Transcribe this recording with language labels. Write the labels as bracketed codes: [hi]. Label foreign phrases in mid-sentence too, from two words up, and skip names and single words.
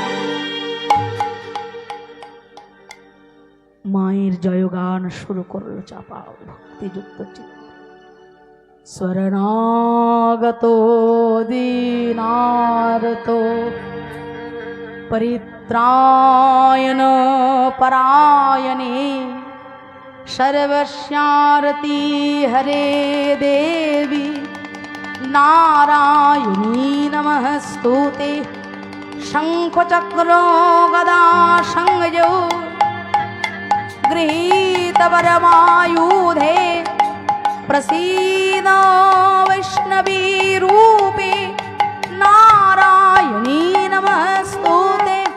[bn] মায়ের জয়গান শুরু করল চাপাল ভক্তিযুক্ত চিত্তে। [sa] শরণাগত দীনার্ত পরিত্রায়ণ পরায়ণে सर्वस्यारती हरे देवी नारायणी नमस्तुते। शंख चक्रो गदा संगजो गृहीत वरमायुधे प्रसीद वैष्णवी रूपे नारायणी नमस्तुते।